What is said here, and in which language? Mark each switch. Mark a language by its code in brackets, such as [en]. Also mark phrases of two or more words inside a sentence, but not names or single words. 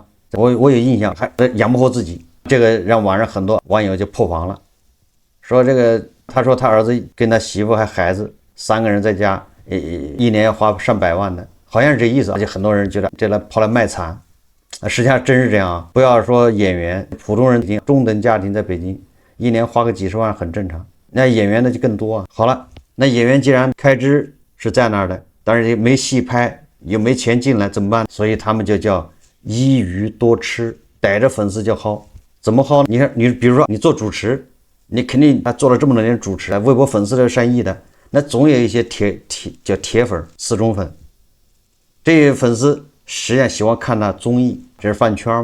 [zh] 我有印象，還養不活自己，這個讓網上很多網友就破防了，說這個他說他兒子跟他媳婦還孩子3個人在家，1年要花上百萬的，好像是這意思。而且很多人覺得這來跑來賣慘，實際上真是這樣啊！不要說演員，普通人中等家庭在北京1年花個幾十萬很正常，那演員呢就更多啊。好了，那演员既然開支是在那兒的，但是也沒戲拍，又沒錢進來怎麼辦？所以他們就叫一魚多吃，逮着粉絲就薅。怎麼薅？你看你比如說你做主持，你肯定做了這麼多年主持，微博粉絲都是上億的，那總有一些叫鐵粉、死忠粉，這些粉絲實際上喜歡看他綜藝，這是飯圈。